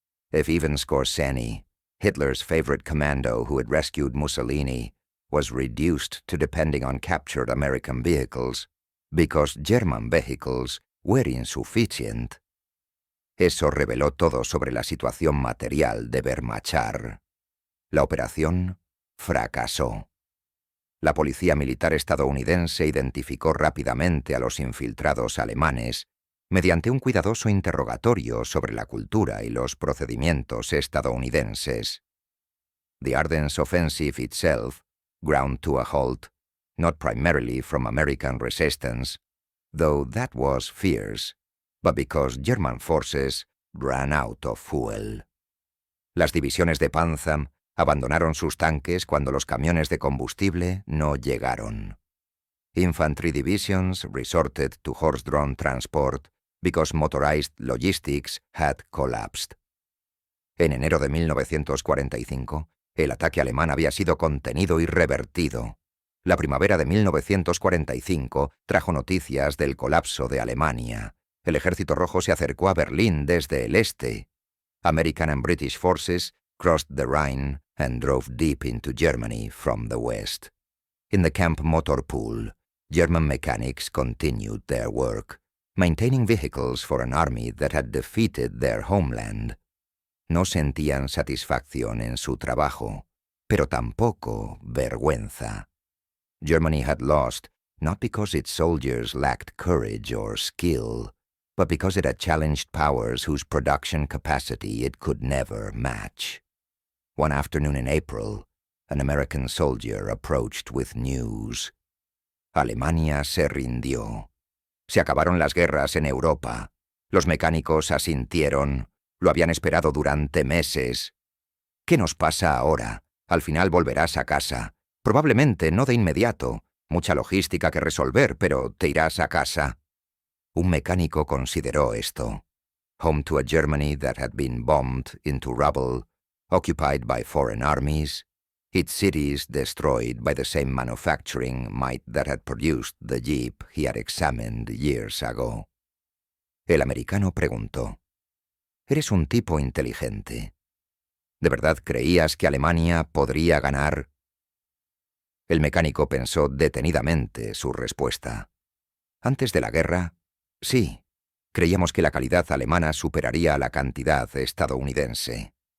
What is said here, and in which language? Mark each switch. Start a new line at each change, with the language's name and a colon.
English: If even Skorzeny, Hitler's favorite commando who had rescued Mussolini, was reduced to depending on captured American vehicles because German vehicles were insufficient,
Spanish: eso reveló todo sobre la situación material de Wehrmacht. La operación fracasó. La policía militar estadounidense identificó rápidamente a los infiltrados alemanes mediante un cuidadoso interrogatorio sobre la cultura y los procedimientos estadounidenses.
English: The Ardennes offensive itself ground to a halt, not primarily from American resistance, though that was fierce, but because German forces ran out of fuel.
Spanish: Las divisiones de Panzer abandonaron sus tanques cuando los camiones de combustible no llegaron.
English: Infantry divisions resorted to horse-drawn transport because motorized logistics had collapsed.
Spanish: En enero de 1945, el ataque alemán había sido contenido y revertido. La primavera de 1945 trajo noticias del colapso de Alemania. El Ejército Rojo se acercó a Berlín desde el este.
English: American and British forces crossed the Rhine and drove deep into Germany from the west. In the Camp Motor Pool, German mechanics continued their work, maintaining vehicles for an army that had defeated their homeland.
Spanish: No sentían satisfacción en su trabajo, pero tampoco vergüenza.
English: Germany had lost not because its soldiers lacked courage or skill, but because it had challenged powers whose production capacity it could never match. One afternoon in April, an American soldier approached with news.
Spanish: Alemania se rindió. Se acabaron las guerras en Europa. Los mecánicos asintieron. Lo habían esperado durante meses. ¿Qué nos pasa ahora? Al final volverás a casa. Probablemente no de inmediato. Mucha logística que resolver, pero te irás a casa. Un mecánico consideró esto.
English: Home to a Germany that had been bombed into rubble, occupied by foreign armies, its cities destroyed by the same manufacturing might that had produced the Jeep he had examined years ago.
Spanish: El americano preguntó: «Eres un tipo inteligente. ¿De verdad creías que Alemania podría ganar?» El mecánico pensó detenidamente su respuesta. Antes de la guerra, sí, creíamos que la calidad alemana superaría a la cantidad estadounidense.